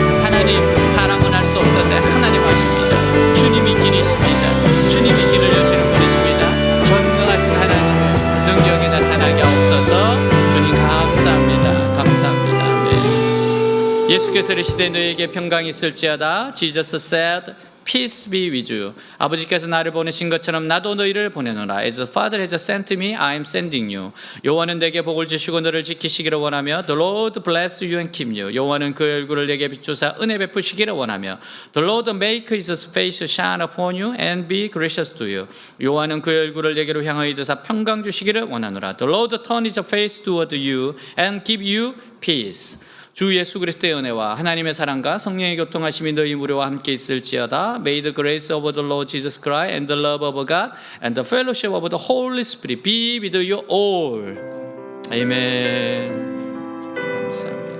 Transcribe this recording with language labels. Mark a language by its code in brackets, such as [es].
[ko] 하나님 사람은 할 수 없었는데 하나님 하십니다. 주님이 길이십니다. 주님이 길을 여시는 분이십니다. 전능하신 하나님을 능력에 나타나게 하옵소서. 주님 감사합니다. 감사합니다. 아멘. 예수께서 이르시되 너에게 평강이 있을지어다. [en] Jesus said, Peace be with you. [ko] 아버지께서 나를 보내신 것처럼 나도 너희를 보내노라. [en] As the Father has sent me, I am sending you. [ko] 여호와는 내게 복을 주시고 너를 지키시기를 원하며 [en] The Lord bless you and keep you. [ko] 여호와는 그 얼굴을 내게 비추사 은혜 베푸시기를 원하며 [en] The Lord make his face shine upon you and be gracious to you. [ko] 여호와는 그 얼굴을 내게로 향하여 드사 평강 주시기를 원하노라. [en] The Lord turn his face toward you and give you peace. [ko] 주 예수 그리스도의 은혜와 하나님의 사랑과 성령의 교통하심이 너희 무료와 함께 있을지어다. [en] May the grace of the Lord Jesus Christ and the love of God and the fellowship of the Holy Spirit be with you all. [ko] 아멘. 감사합니다.